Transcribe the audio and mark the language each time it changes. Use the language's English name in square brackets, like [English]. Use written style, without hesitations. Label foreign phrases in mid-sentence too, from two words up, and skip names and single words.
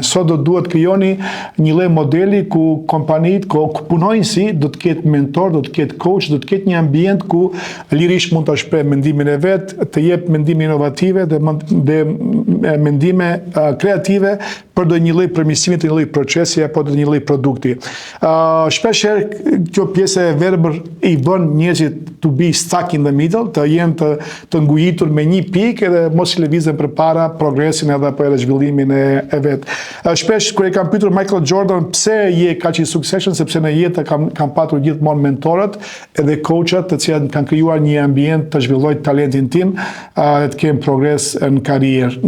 [Albanian] Sot do duhet krijoni një lloj modeli ku kompanitë, ku punonjësi do të ketë mentor, do të ketë coach, do të ketë një ambient ku lirisht mund të shpreh mendimin e vet, të jep mendime inovative dhe mendime kreative për do një lloj përmirësimi të një lloj procesi apo të një lloj produkti. Shpesh herë kjo pjesë e verbër i bën njerëzit [English] to be stuck in the middle, [Albanian] të jenë të ngujitur me një pikë dhe mos i lëvizën përpara progresin apo edhe zhvillimin e vet. Shpesh kur e kam pyetur Michael Jordan pse je kaq i suksesshëm, sepse në jetë kam patur gjithmonë mentorët edhe coachat të cilët kanë krijuar një ambient të zhvilloj talentin tim dhe të kem progres në karrierë.